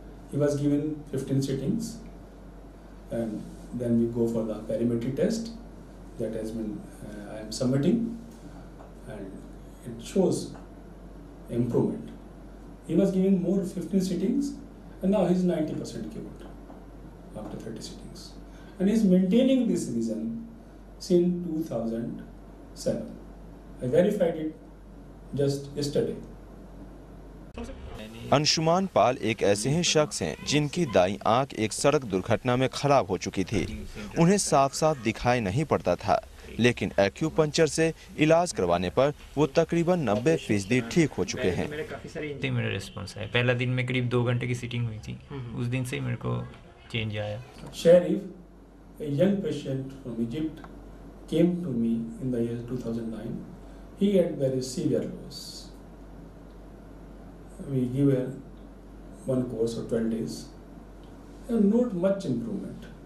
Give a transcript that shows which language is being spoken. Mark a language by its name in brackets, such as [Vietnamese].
[English] He was given 15 sittings, and then we go for the perimetry test that has been I am submitting, and it shows improvement. He was given more 15 sittings, and now he is 90% cured after 30 sittings, and he is maintaining this vision since 2007. I verified it just yesterday. [Hindi] Anshuman पाल एक ऐसे हैं शख्स हैं जिनकी दाईं आंख एक सड़क दुर्घटना में खराब हो चुकी थी। उन्हें साफ साफ दिखाई नहीं पड़ता था, लेकिन एक्यूपंक्चर से इलाज करवाने पर वो तकरीबन 90% ठीक हो चुके हैं। मेरा रिस्पॉन्स है, पहला दिन में करीब 2 घंटे की सीटिंग हुई थी, उस दिन से ही मेरे को चेंज आया। [English] Sharif, a young patient from Egypt, came to me in the year 2009. He had very severe loss. We give one course of 12 days, and not much improvement.